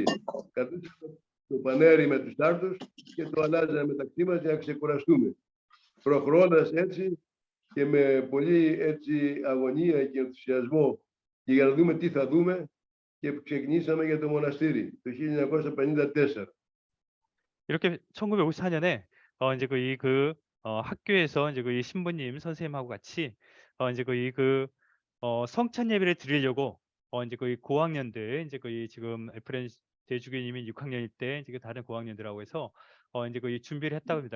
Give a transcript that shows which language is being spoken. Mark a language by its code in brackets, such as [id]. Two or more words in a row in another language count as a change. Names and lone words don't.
[el] Κατούσαμε το πανέρι με τους άρτους και το αλλάζαμε μεταξύ μας για να ξεκουραστούμε. Προχωρώντας έτσι και με πολύ έτσι αγωνία και ενθουσιασμό και για να δούμε τι θα δούμε, και ξεκινήσαμε για το μοναστήρι το 1954. [ko] 이렇게 1954년에 이제 학교에서 이제 이 신부님 선생님하고 같이 이제 성찬 예배를 드리려고 이제 고학년들 이제 지금 에프레임 대주교님이 6학년일 때 이제 다른 고학년들하고 해서 이제 준비를 했다고 합니다.